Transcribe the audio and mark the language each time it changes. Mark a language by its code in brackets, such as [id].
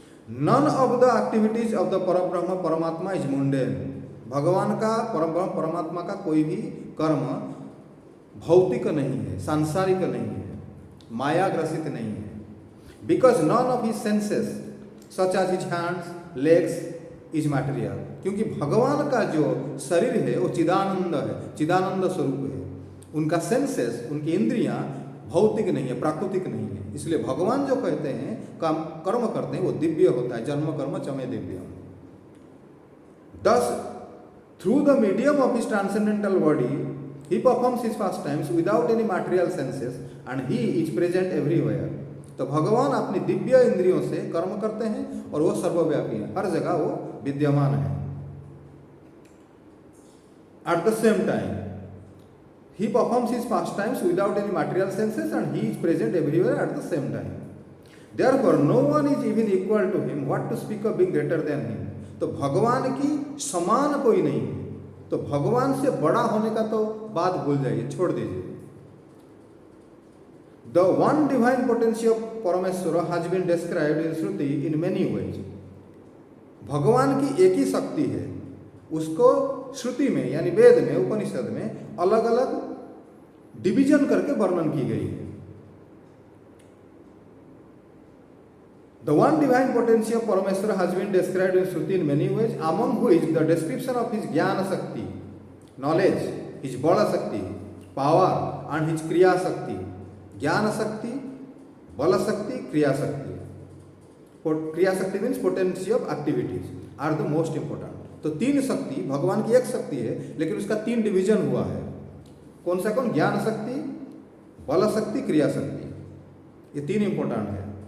[en] None of the activities of the Parabrahma Paramatma is mundane. [hi] भगवान का परमात्मा का कोई भी कर्म भौतिक नहीं है, सांसारिक नहीं है, माया ग्रसित नहीं है। [en] because none of his senses such as his hands legs is material, [hi] क्योंकि भगवान का जो शरीर है वो चिदानंद है, चिदानंद स्वरूप है। उनका सेंसेस, उनकी इंद्रियां भौतिक नहीं है, प्राकृतिक नहीं है। इसलिए भगवान जो कहते हैं कर्म करते हैं वो दिव्य होता है, [sa] जन्म कर्म चमे दिव्य। [en] Thus through the medium of his transcendental body he performs his pastimes without any material senses and he is present everywhere. [hi] तो भगवान अपनी दिव्य इंद्रियों से कर्म करते हैं और वो सर्वव्यापी है, हर जगह वो विद्यमान है। [en] At the same time he performs his pastimes without any material senses and he is present everywhere at the same time. Therefore no one is even equal to him, what to speak of being greater than him. [hi] तो भगवान की समान कोई नहीं है, तो भगवान से बड़ा होने का तो बात भूल जाइए, छोड़ दीजिए। [en] The one divine potency of Parameshwara has been described in Shruti in many ways. [hi] भगवान की एक ही शक्ति है, उसको श्रुति में यानी वेद में, उपनिषद में अलग अलग डिवीजन करके वर्णन की गई है। [en] The one divine potency of Parameshwara has been described in Shruti in many ways, among which the description of his Jnana Shakti, knowledge, his Bala Shakti, power, and his Kriya Shakti. Jnana Shakti, Bala Shakti, Kriya Shakti. Kriya Shakti means potency of activities are the most important. [hi] तो तीन शक्ति, भगवान की एक शक्ति है लेकिन उसका तीन डिवीजन हुआ है। कौन सा कौन? ज्ञान शक्ति, बल शक्ति, क्रिया शक्ति, ये तीन इंपॉर्टेंट है।